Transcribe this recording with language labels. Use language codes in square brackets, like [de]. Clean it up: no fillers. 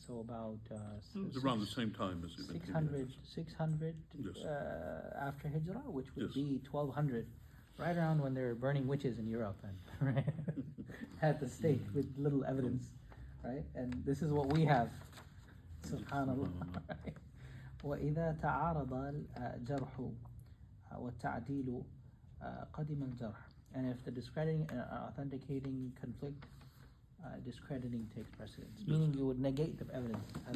[en] So about It was around the same time as Ibn Taymiyyah. 600 Yes. after Hijrah, which would Yes. be 1200, right around when they were burning witches in Europe and right? at the stake with little evidence, right? And this is what we have. Subhanallah. [ar] وإذا تعارض الجرح والتعديل قدم الجرح. [en] And if the discrediting and authenticating conflict, discrediting takes precedence. Yes. Meaning you would negate the evidence as